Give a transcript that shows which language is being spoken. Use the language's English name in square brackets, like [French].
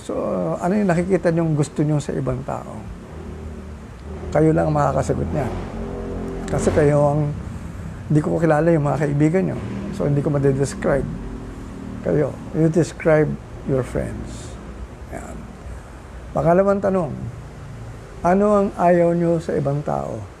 [Filipino] So, ano yung nakikita niyong gusto niyo sa ibang tao? Kayo lang ang makakasagot niyan. Kasi kayo ang, hindi ko kilala yung mga kaibigan niyo. So, hindi ko ma-describe. [English] Kayo, you describe your friends. [Filipino] Yan. Pangalawang tanong, ano ang ayaw nyo sa ibang tao?